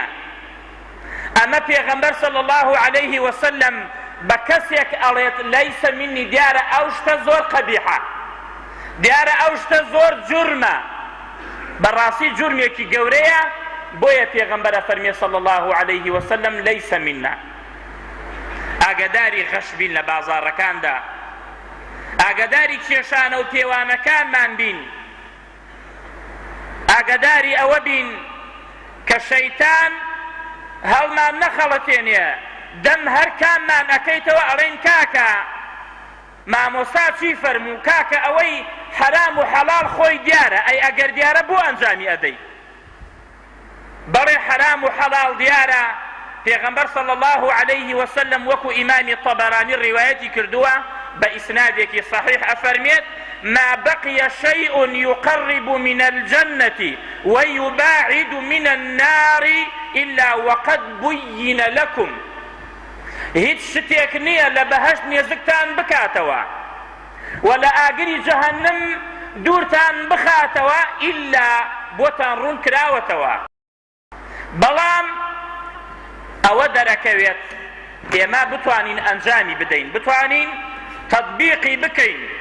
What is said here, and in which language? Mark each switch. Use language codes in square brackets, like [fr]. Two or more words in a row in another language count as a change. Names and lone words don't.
[ckb] ئەمە پێغەمبەر [ar] صلی الله عليه وسلم [ckb] بە کەسێک ئەڵێت [ar] لەیسە منی، [ckb] دیارە ئەو شتە زۆر قەبیحە، دیارە ئەو شتە زۆر جورمە، بەڕاستی جورمێکی گەورەیە. بۆیە پێغەمبەر ئەفەرمێ [ar] صلی الله عليه وسلم لەیسە منا. [ckb] ئاگاداری غەش بین لە بازاڕەکاندا، ئاگاداری کێشانە و پێوانەکانمان بین، ئاگاداری ئەوە بین کە شەیتان هەڵمان نەخەڵەتێنێ، دەم هەر کاممان ئەکەیتەوە ئەڵێن کاکە مامۆستا چی فەرموو، کاکە ئەوەی حەرام و حەڵاڵ خۆی دیارە، ئەی ئەگەر دیارە بۆ ئەنجامی ئەدەی؟ بەڵێ حەرام و حەڵاڵ دیارە. پێغەمبەر [ar] صلی الله عليه وسلم [ckb] وەکو ئیمامی طەبەرانی ڕیوایەتی کردووە بە ئیسنادێکی صحیح ئەفەرمێت [ar] ما بقي شيء يقرب من الجنة ويباعد من النار إلا وقد بين لكم. [ckb] هیچ شتێک نییە لە بەهەشت نێزکتان بکاتەوە و لە ئاگری جەهەنەم دوورتان بخاتەوە ئیلا بۆتان ڕوون کراوەتەوە. بەڵام ئەوە دەرەکەوێت ئێمە بتوانین ئەنجامی بدەین، بتوانین تەطبیقی بکەین.